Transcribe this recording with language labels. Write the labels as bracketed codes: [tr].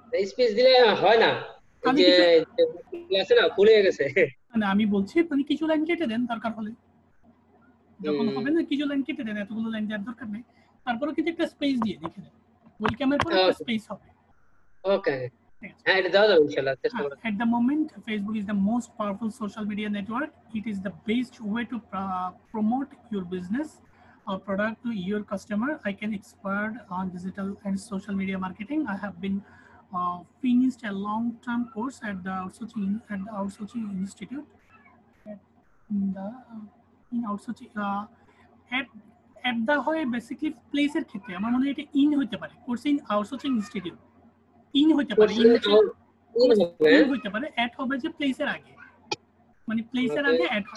[bn] Space দিলে হয় না, এই যে আছে না, ভুলে গেছে। মানে আমি বলছি, মানে কিছু লাইন কেটে দেন দরকার হলে, যখন হবে না কিছু লাইন কেটে দেন, এতগুলো লাইন দেওয়ার দরকার নেই। তারপরে কিন্তু একটা স্পেস দিয়ে লিখে দেন, ওয়েলকামের পর একটা স্পেস হবে। ওকে, হ্যাঁ এটা দাও ইনশাআল্লাহ, চেষ্টা করব। [en] At the moment, Facebook is the most powerful social media network. It is the best way to promote your business or product to your customer. I can expert on digital and social media marketing. I have been finished a long-term course at the Outsourcing Institute. In outsourcing, at the [bn] হয় [en] basically place [bn] এর ক্ষেত্রে আমার মনে হয় এটা in হতে পারে, course in outsourcing institute in হতে পারে, ইন হতে পারে, অ্যাড হবে যে প্লেসের আগে, মানে প্লেসের আগে অ্যাড।